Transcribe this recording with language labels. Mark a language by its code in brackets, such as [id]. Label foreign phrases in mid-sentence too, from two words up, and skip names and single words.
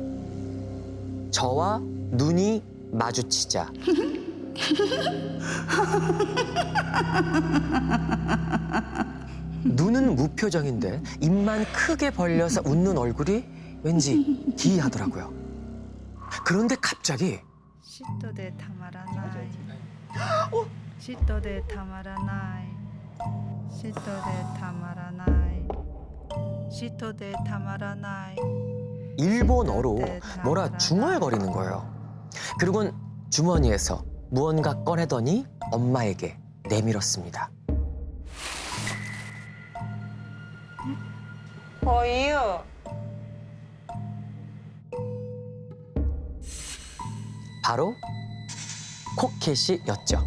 [ko] 저와 눈이 마주치자 눈은 무표정인데 입만 크게 벌려서 웃는 얼굴이 왠지 기이하더라고요. 그런데 갑자기 [ja] 嫉妬でたまらない嫉妬でたまらない嫉妬でたまらない嫉妬でたまらない [ko] 일본어로 뭐라 중얼거리는 거예요. 그리고는 주머니에서 무언가 꺼내더니 엄마에게 내밀었습니다. 어이유. 바로 코켓이였죠.